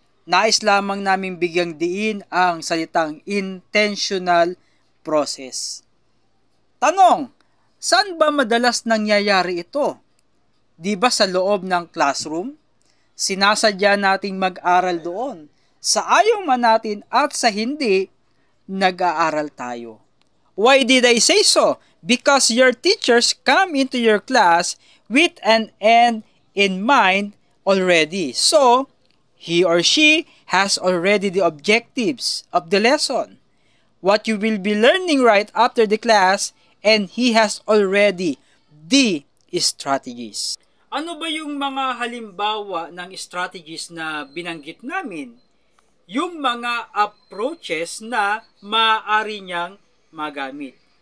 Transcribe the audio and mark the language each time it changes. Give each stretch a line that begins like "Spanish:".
Filipino: nais lamang naming bigyang diin ang salitang intentional process. Tanong, saan ba madalas nangyayari ito? Di ba sa loob ng classroom? Sinasadya nating mag-aral doon. Sa ayaw man natin at sa hindi, nag-aaral tayo.
English: Why did I say so? Because your teachers come into your class with an end in mind already. So, he or she has already the objectives of the lesson. What you will be learning right after the class, and he has already the strategies.
Filipino: Ano ba yung mga halimbawa ng strategies na binanggit namin? Yung mga approaches na maaari niyang magamit.